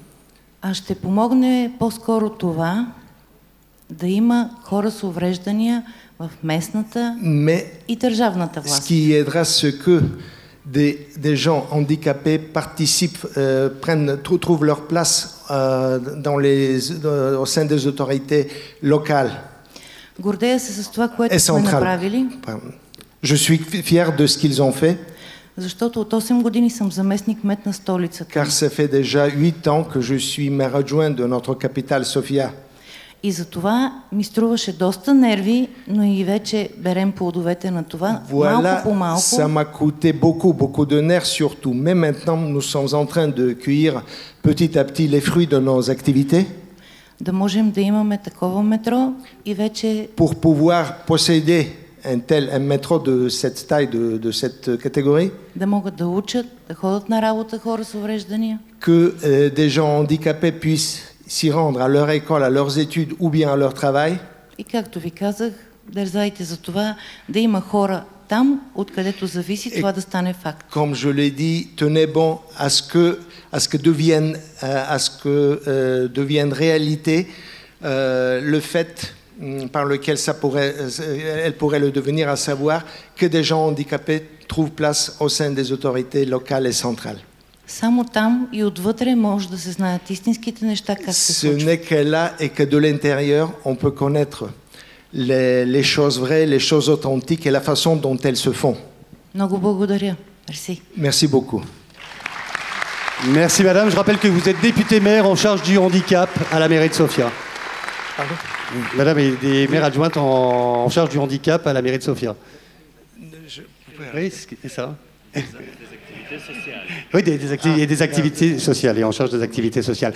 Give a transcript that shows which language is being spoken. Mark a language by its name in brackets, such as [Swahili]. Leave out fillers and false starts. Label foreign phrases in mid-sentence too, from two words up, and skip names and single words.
[French] Mais ce qui aidera, c'est que des gens handicapés participent, trouvent leur place au sein des autorités locales et centrales. Je suis fier de ce qu'ils ont fait. Car ça fait déjà 8 ans que je suis maire adjoint de notre capitale, Sofia. [Bulgarian] И за това ми струваше доста нерви, но и вече берем плодовете на това, малко по малко. [French] Ça m'a coûté beaucoup de nerfs surtout. Mais maintenant, nous sommes en train de cueillir petit à petit les fruits de nos activités. [Bulgarian] Да можем да имаме такова метро и вече... [French] Pour pouvoir posséder un métro de cette taille, de cette catégorie. [Bulgarian] Да могат да учат, да ходят на работа хора с увреждания. [French] Que des gens handicapés puissent s'y rendre à leur école, à leurs études ou bien à leur travail. [Bulgarian] И както ви казах, дързайте за това да има хора там, откъдето зависи това да стане факт. [French] Comme je l'ai dit, tenez bon à ce que devienne réalité le fait par lequel elle pourrait le devenir, à savoir que des gens handicapés trouvent place au sein des autorités locales et centrales. [Bulgarian] Само там и отвътре може да се знаят истинските неща, как се [French] Ce [Bulgarian] случват. [French] n'est que là et que de l'intérieur, on peut connaître les choses vraies, les choses authentiques et la façon dont elles se font. [Bulgarian] Много благодаря. Мерси. [French] Merci beaucoup. Merci madame. Je rappelle que vous êtes députée maire en charge du handicap à la mairie de Sofia. Pardon? Madame est des maires adjointes en charge du handicap à la mairie de Sofia. Oui, c'est ça. Oui, des activités sociales et en charge des activités sociales.